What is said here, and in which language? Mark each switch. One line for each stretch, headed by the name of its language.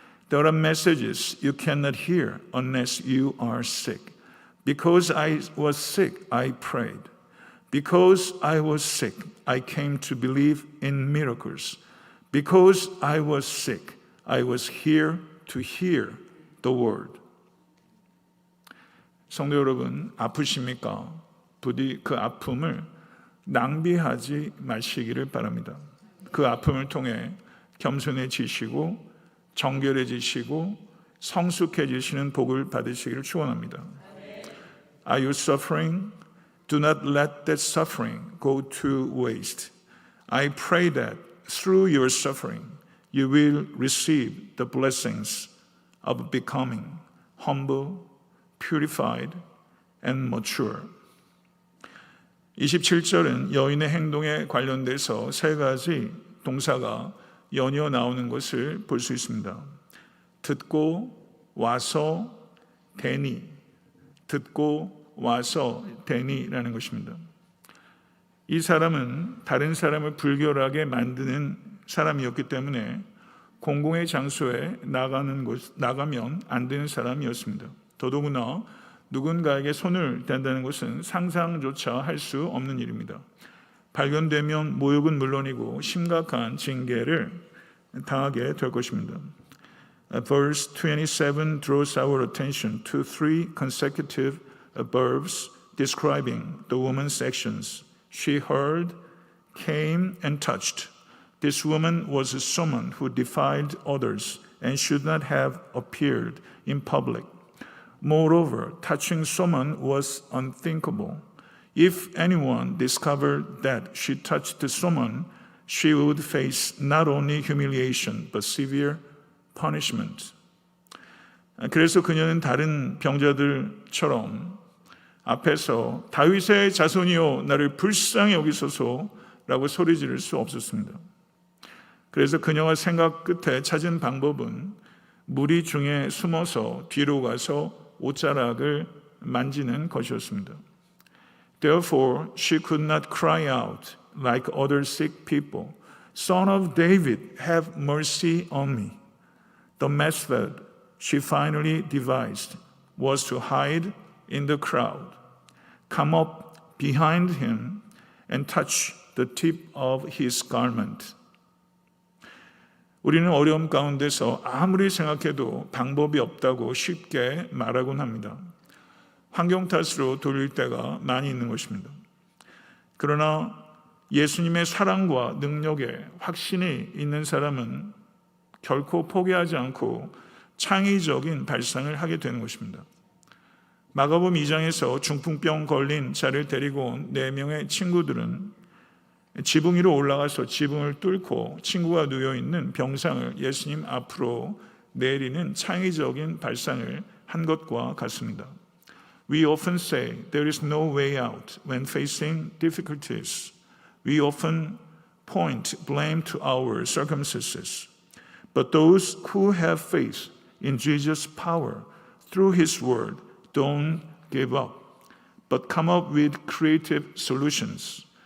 English: There are messages you cannot hear unless you are sick. Because I was sick, I prayed. Because I was sick, I came to believe in miracles. Because I was sick, I was here to hear the word.
Korean: 성도 여러분, 아프십니까? 부디 그 아픔을 낭비하지 마시기를 바랍니다. 그 아픔을 통해 겸손해지시고 정결해지시고 성숙해지시는 복을 받으시기를 축원합니다.
English: Are you suffering? Do not let that suffering go to waste. I pray that through your suffering, you will receive the blessings of becoming humble, purified, and mature.
Korean: 27절은 여인의 행동에 관련돼서 세 가지 동사가 연이어 나오는 것을 볼 수 있습니다. 듣고 와서 되니, 듣고 와서 되니라는 것입니다. 이 사람은 다른 사람을 불결하게 만드는 사람이었기 때문에 공공의 장소에 나가면 안 되는 사람이었습니다. 더더구나 누군가에게 손을 댄다는 것은 상상조차 할 수 없는 일입니다. 발견되면 모욕은 물론이고 심각한 징계를 당하게 될 것입니다.
English: Verse 27 draws our attention to three consecutive verbs describing the woman's actions. She heard, came, and touched. This woman was someone who defied others and should not have appeared in public. Moreover, touching someone was unthinkable. If anyone discovered that she touched someone, she would face not only humiliation but severe punishment.
Korean: 그래서 그녀는 다른 병자들처럼 앞에서 다윗의 자손이여 나를 불쌍히 여기소서라고 소리 지를 수 없었습니다. 그래서 그녀가 생각 끝에 찾은 방법은 무리 중에 숨어서 뒤로 가서 옷자락을 만지는 것이었습니다.
English: Therefore, she could not cry out like other sick people. Son of David, have mercy on me. The method she finally devised was to hide in the crowd, come up behind him, and touch the tip of his garment.
Korean: 우리는 어려움 가운데서 아무리 생각해도 방법이 없다고 쉽게 말하곤 합니다. 환경 탓으로 돌릴 때가 많이 있는 것입니다. 그러나 예수님의 사랑과 능력에 확신이 있는 사람은 결코 포기하지 않고 창의적인 발상을 하게 되는 것입니다. 마가복음 2장에서 중풍병 걸린 자를 데리고 온 4명의 친구들은 지붕 위로 올라가서 지붕을 뚫고 친구가 누워있는 병상을 예수님 앞으로 내리는 창의적인 발상을 한 것과 같습니다.
English: We often say there is no way out when facing difficulties. We often point blame to our circumstances. But those who have faith in Jesus' power through His Word don't give up, but come up with creative solutions.